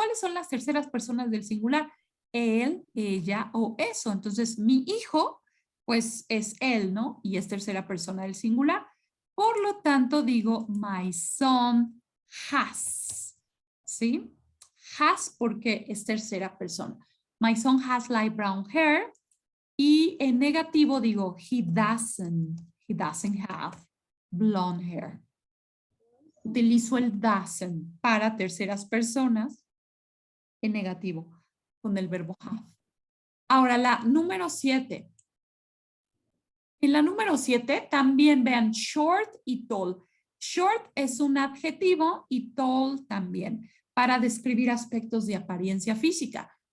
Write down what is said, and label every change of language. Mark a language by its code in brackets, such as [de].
[es] ¿Cuáles son las terceras personas del singular? Él, ella o eso. Entonces, mi hijo, pues es él, ¿no? Y es tercera persona del singular. Por lo tanto, digo, [en] my son has. [es] ¿Sí? Has porque es tercera persona. [en] My son has light brown hair. [es] Y en negativo digo, [en] he doesn't have blonde hair. [es] Utilizo el doesn't para terceras personas en negativo con el verbo have. Ahora la número 7. En la número 7 también vean short y tall. Short es un adjetivo y tall también para describir aspectos de apariencia física.